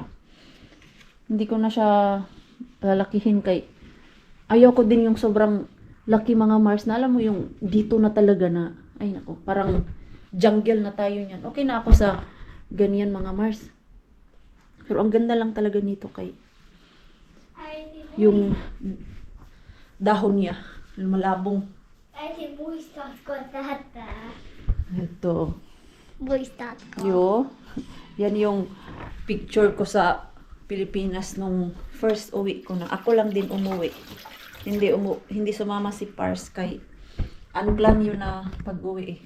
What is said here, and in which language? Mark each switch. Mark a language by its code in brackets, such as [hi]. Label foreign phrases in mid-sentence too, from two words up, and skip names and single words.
[tl] Hindi ko na siya lalakihin kay ayoko din yung sobrang laki mga Mars na alam mo yung dito na talaga na ay nako, parang jungle na tayo niyan. Okay na ako sa ganyan mga Mars. Pero ang ganda lang talaga nito kay yung dahon niya, lumalabong. [fi] Äiti muistatko tätä? [tl] Ito. [fi] Muistatko? [tl] Yo. Yan yung picture ko sa Pilipinas nung first uwi ko na. Ako lang din umuwi. Hindi sumama si Pars kay unplan yun na pag-uwi eh.